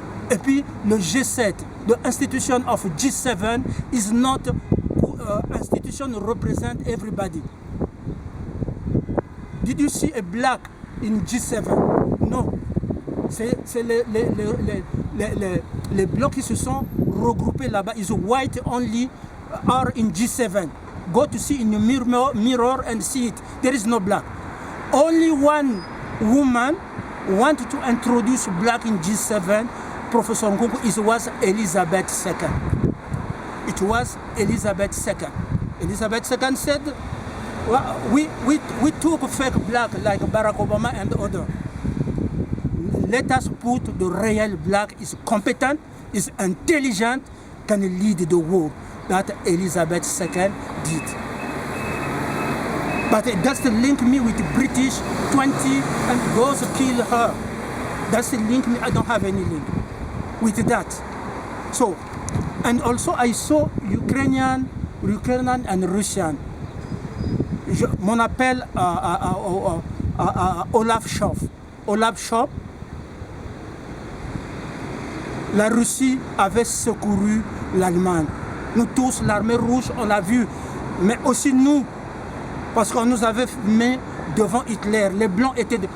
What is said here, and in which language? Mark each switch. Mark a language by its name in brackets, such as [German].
[French] Et puis le G7, [English] the institution of G7 is not institution represent everybody. Did you see a black in G7? No. [French] C'est les blancs qui se sont regroupés là-bas. [English] Is white only are in G7. Go to see in the mirror and see it. There is no black. Only one woman wanted to introduce black in G7. Professor Nkunku, it was Elizabeth II. It was Elizabeth II. Elizabeth II said, well, we took fake black like Barack Obama and others. Let us put the real black is competent, is intelligent, can lead the world. That Elizabeth II did. But it doesn't link me with British 20 and goes to kill her. Doesn't link me, I don't have any link with that. So, and also I saw Ukrainian and Russian. [French] Mon appel à Olaf Scholz. Olaf Scholz, la Russie avait secouru l'Allemagne. Nous tous, l'armée rouge, on l'a vu. Mais aussi nous, parce qu'on nous avait mis devant Hitler. Les blancs étaient...